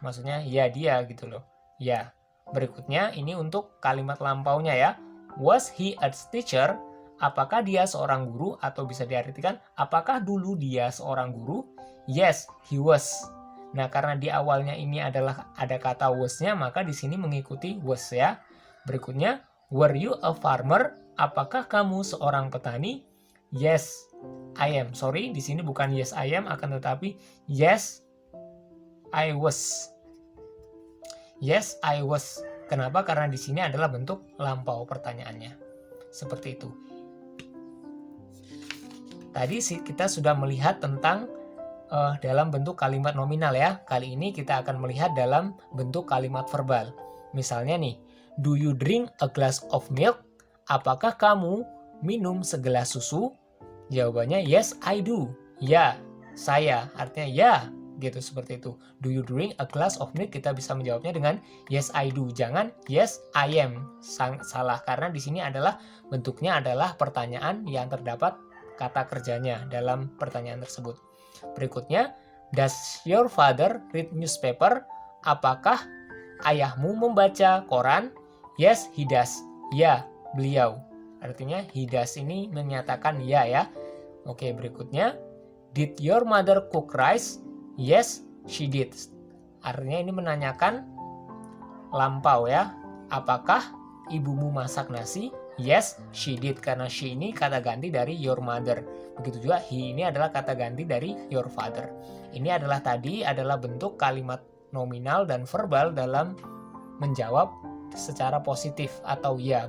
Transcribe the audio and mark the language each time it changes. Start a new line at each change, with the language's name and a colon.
Indonesian: Maksudnya, ya dia gitu loh. Ya. Berikutnya ini untuk kalimat lampaunya ya.
English: Was he a teacher?
Indonesian: Apakah dia seorang guru, atau bisa diartikan apakah dulu dia seorang guru?
English: Yes, he was.
Indonesian: Nah, karena di awalnya ini adalah ada kata was-nya, maka di sini mengikuti was ya. Berikutnya,
English: were you a farmer?
Indonesian: Apakah kamu seorang petani?
English: Yes, I am. Sorry,
Indonesian: di sini bukan
English: yes I am,
Indonesian: akan tetapi
English: yes I was. Yes, I was.
Indonesian: Kenapa? Karena di sini adalah bentuk lampau pertanyaannya. Seperti itu. Tadi kita sudah melihat tentang dalam bentuk kalimat nominal ya. Kali ini kita akan melihat dalam bentuk kalimat verbal. Misalnya nih,
English: do you drink a glass of milk?
Indonesian: Apakah kamu minum segelas susu? Jawabannya
English: yes, I do.
Indonesian: Ya, saya. Artinya ya, gitu seperti itu.
English: Do you drink a glass of milk?
Indonesian: Kita bisa menjawabnya dengan
English: yes, I do.
Indonesian: Jangan
English: yes, I am.
Indonesian: Salah karena di sini adalah bentuknya adalah pertanyaan yang terdapat kata kerjanya dalam pertanyaan tersebut. Berikutnya,
English: does your father read newspaper?
Indonesian: Apakah ayahmu membaca koran?
English: Yes, he does.
Indonesian: Ya, beliau. Artinya he does ini menyatakan ya.
English: Oke,
Indonesian: berikutnya,
English: did your mother cook rice? Yes, she did.
Indonesian: Artinya ini menanyakan lampau ya. Apakah ibumu masak nasi?
English: Yes, she did.
Indonesian: Karena she ini kata ganti dari your mother. Begitu juga he ini adalah kata ganti dari your father. Ini adalah bentuk kalimat nominal dan verbal dalam menjawab secara positif atau ya.